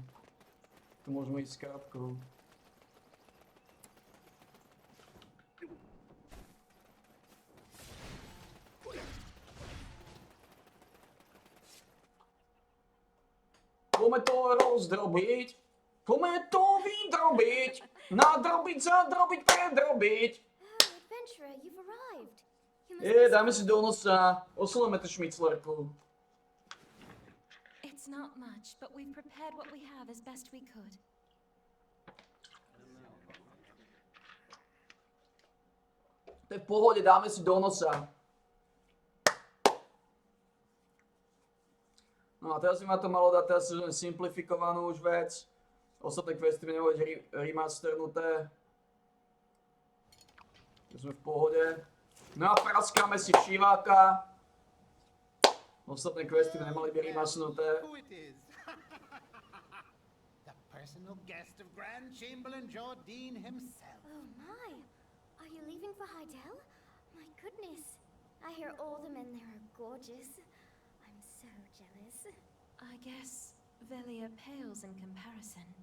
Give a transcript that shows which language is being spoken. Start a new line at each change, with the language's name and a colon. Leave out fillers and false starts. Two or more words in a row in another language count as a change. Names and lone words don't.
Slovak: Tu môžeme ísť s krátkou. Poďme to rozdrobiť. Poďme to vydrobiť. Nadrobiť, zadrobiť, predrobiť.
English: Oh, adventurer, you've arrived. You must
Slovak: Dáme si do nosa. Osolíme tú šmiclerku.
English: It's not much, but we've prepared what we have as best we could.
Slovak: To je v pohode, dáme si do nosa. No a teraz by ma to malo dať teraz simplifikovanú už vec. Ostatné questy by neboli remasternuté. Sme v pohode. No a praskáme si všiváka. Ostatné questy by nemali byť remasternuté.
English: Who it is? The personal guest of Grand Chamberlain Jordine himself. Oh my! Are you leaving for Hydel? My goodness. I hear all the men there are gorgeous. I'm so jealous. I guess Velia pales in comparison.